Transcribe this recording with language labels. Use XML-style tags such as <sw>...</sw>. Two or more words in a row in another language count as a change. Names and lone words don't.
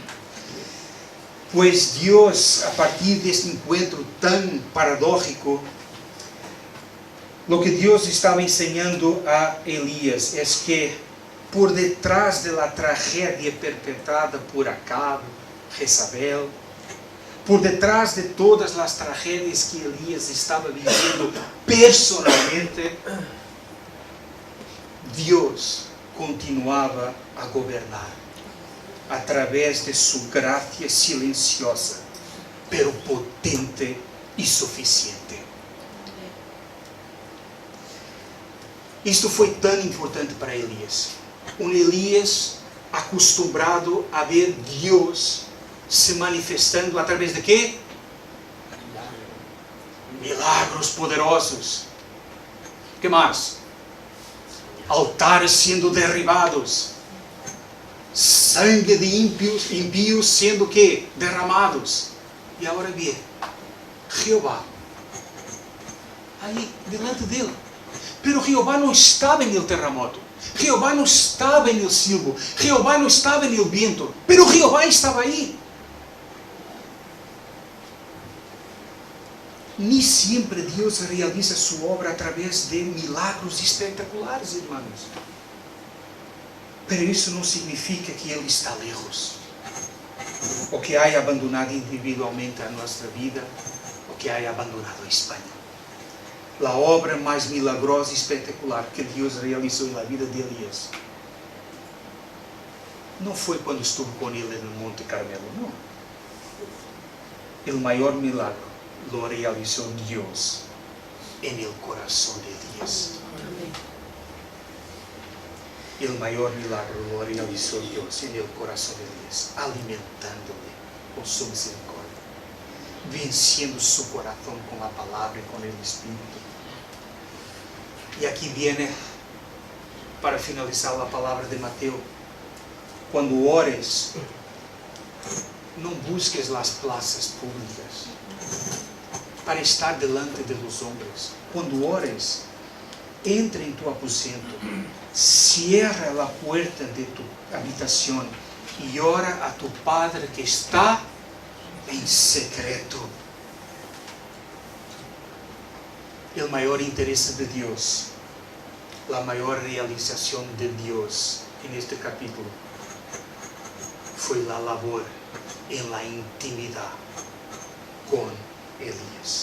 <es>Pues Dios, a partir de este encuentro tan paradójico, lo que Dios estaba enseñando a Elías es que por detrás de la tragedia perpetrada por Acab, Jezabel, por detrás de todas las tragedias que Elías estaba viviendo personalmente, Dios continuaba a gobernar a través de su gracia silenciosa, pero potente y suficiente.</es> <pt>Isto foi tão importante para Elías. Um Elías acostumbrado a ver Deus se manifestando através de quê? Milagros poderosos. Que mais? Altares sendo derribados. Sangue de impíos sendo que? Derramados. E agora vê Jeová aí delante dele. Pero Jeová não estava</pt> <es>en el terremoto.</es> <pt>Jeová não estava</pt> <es>en el silbo.</es> <pt>Jeová não estava</pt> <es>en el viento.</es> <pt>Pero Jeová estava aí.</pt> <es>Ni siempre Deus realiza su obra a través de milagros espetaculares, hermanos.</es> <pt>Pero isso não significa que Ele está lejos. O que haya abandonado individualmente a nossa vida, o que haya abandonado a Espanha. A obra mais milagrosa e espetacular que Deus realizou na vida de Elías não foi quando estuvo com ele no Monte Carmelo, não. O maior milagre lo realizou Deus</pt> <es>en el corazón de Elías.</es> <pt>O maior milagre</pt> <es>lo realizou Deus en el corazón de Elías, alimentándole com su misericordia, venciendo su corazón con la palabra y con el Espíritu.</es> <pt>E aqui viene, para finalizar, a palavra de Mateus. Quando ores, não busques as plazas públicas para estar delante</pt> <es>de los hombres.</es> <pt>Quando ores, entra em tu aposento, cierra a puerta de tu habitação e ora a tu Padre que está em secreto. O maior interesse de Deus, a maior realização de Deus neste capítulo foi a labor em la intimidade com Elías.</pt>